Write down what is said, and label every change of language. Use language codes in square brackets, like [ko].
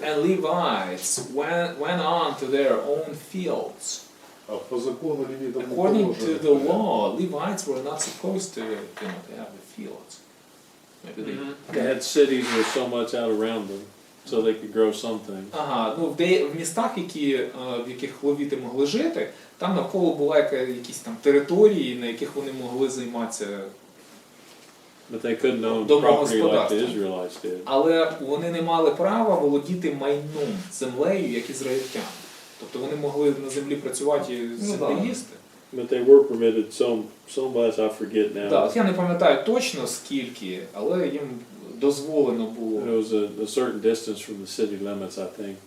[en] and Levites went on to their own fields. [uk] А по закону левитам не [en] According to the [uk] положено. [en] law, Levites were not supposed to have the fields. Maybe they They had cities with so much out around them, so they could grow something. [uk] Ага, ну в містах, в яких левіти могли жити, там навколо була якісь там території, на яких вони могли займатися. [en] But they couldn't own property like the [uk] Домогосподарством. [en] Israelites did. [uk] Але вони не мали права володіти майном, землею, як ізраїльтяни. Тобто вони могли на землі працювати і землі їсти. [en] But they were permitted so much, I forget now. [uk] Так, от я не пам'ятаю точно скільки, але їм дозволено було. [en] It was a certain distance from the city limits, I think.